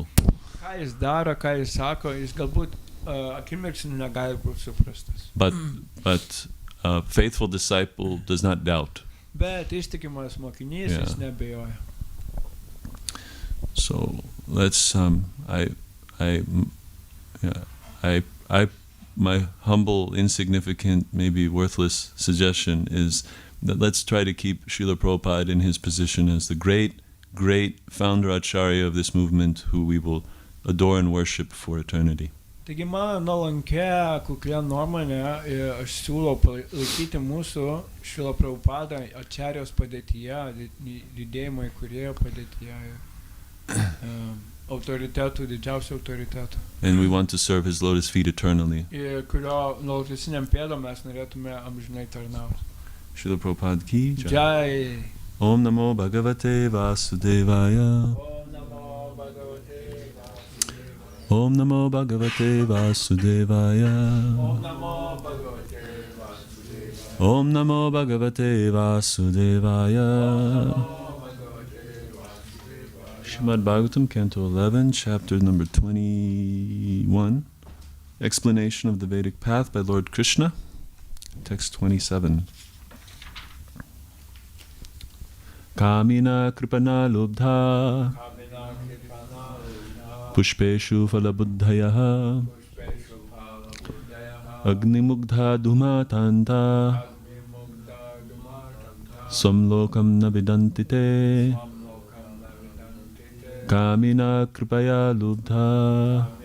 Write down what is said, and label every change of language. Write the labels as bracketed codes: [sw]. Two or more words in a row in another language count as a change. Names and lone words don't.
[lt] Ką jis daro, ką jis sako, jis galbūt akimirksniu negali būti suprastas. [en] But a faithful disciple does not doubt. [lt] Bet ištikimas mokinys jis neabejoja. [en] So let's my humble, insignificant, maybe worthless suggestion is that let's try to keep Srila Prabhupada in his position as the great, great founder acharya of this movement who we will adore and worship for eternity. [lt] Taigi mano nuolankia, kuklia nuomonė, aš siūlau palaikyti mūsų Srila Prabhupadą acharijos padėtyje, judėjimo įkūrėjo padėtyje, autoritetų, didžiausių autoritetų. [en] And we want to serve his lotus feet eternally. [lt] Ir kurio lotusiniam pėdom mes norėtume amžinai tarnauti. [hi] श्रील प्रभुपाद की जय. Jai. [sa] ॐ नमो भगवते वासुदेवाय. ॐ नमो भगवते वासुदेवाय. ॐ नमो भगवते वासुदेवाय. ॐ नमो भगवते वासुदेवाय. [en] Srimad Bhagavatam, Canto 11, Chapter number 21. Explanation of the Vedic Path by Lord Krishna. Text 27. [sa] कामिनः कृपणा लुब्धाः पुष्पेषु फलबुद्धयः अग्निमुग्धा धूमतान्ताः स्वं लोकं न विदन्ति ते कामिनः कृपया लुब्धाः